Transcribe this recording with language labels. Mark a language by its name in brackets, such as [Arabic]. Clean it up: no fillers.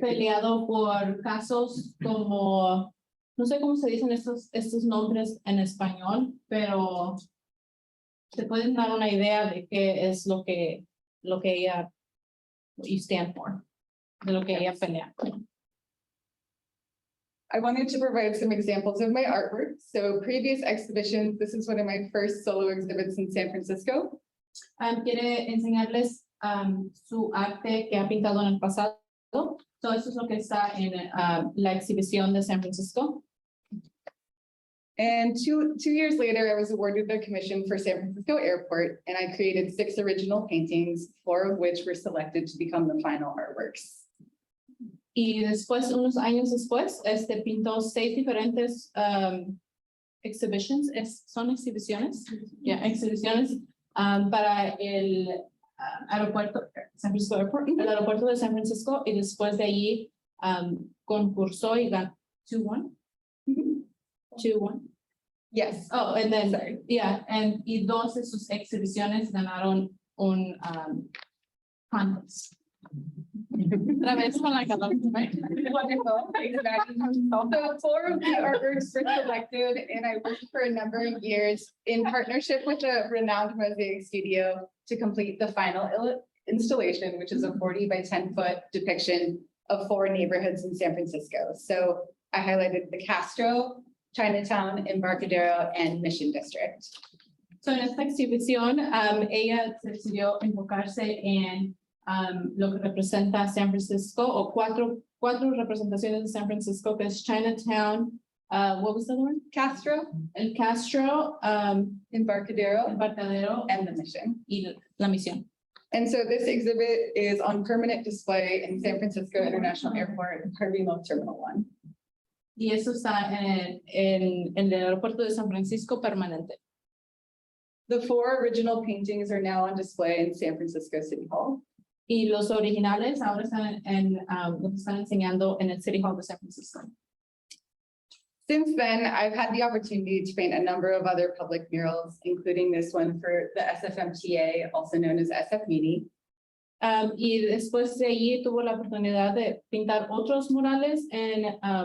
[Spanish] peleado por casos como, no sé cómo se dicen estos nombres en español, pero se pueden dar una idea de qué es lo que ella, [English] what you stand for, [Spanish] de lo que ella pelea. [English] I wanted to provide some examples of my artwork. So previous exhibitions, this is one of my first solo exhibits in San Francisco. [Spanish] Quiere enseñarles su arte que ha pintado en el pasado. Todo eso es lo que está en la exhibición de San Francisco. [English] And two years later, I was awarded the commission for San Francisco Airport, and I created 6 original paintings, 4 of which were selected to become the final artworks. [Spanish] Y después, unos años después, pintó 6 diferentes exhibitions, son exhibiciones, exhibiciones para el aeropuerto, San Francisco Airport, el aeropuerto de San Francisco, y después de allí concursó y ganó 2-1. 2-1. [English] Yes. Oh, and then, Sorry. [Spanish] y 2 de sus exhibiciones ganaron un contest. Otra vez con la calor. [English] Wonderful. Thanks, Maggie. So 4 of the artworks were selected, and I worked for a number of years in partnership with a renowned mosaic studio to complete the final installation, which is a 40 by 10-foot depiction of 4 neighborhoods in San Francisco. So I highlighted the Castro, Chinatown, Embarcadero, and Mission District. [Spanish] So en esta exhibición, ella decidió enfocarse en lo que representa San Francisco, o cuatro representaciones de San Francisco, que es Chinatown, [English] what was the other one? Castro, [Spanish] El Castro, [English] Embarcadero, [Spanish] Embarcadero [English] and the Mission. [Spanish] y la Misión. [English] And so this exhibit is on permanent display in San Francisco International Airport, Harvey Milk Terminal 1. [Spanish] Y eso está en el aeropuerto de San Francisco permanente. [English] The 4 original paintings are now on display in San Francisco City Hall. [Spanish] Y los originales ahora están lo que están enseñando en el City Hall de San Francisco. [English] Since then, I've had the opportunity to paint a number of other public murals, including this one for the SFMTA, also known as SFMini. [Spanish] Y después de allí tuvo la oportunidad de pintar otros murales en,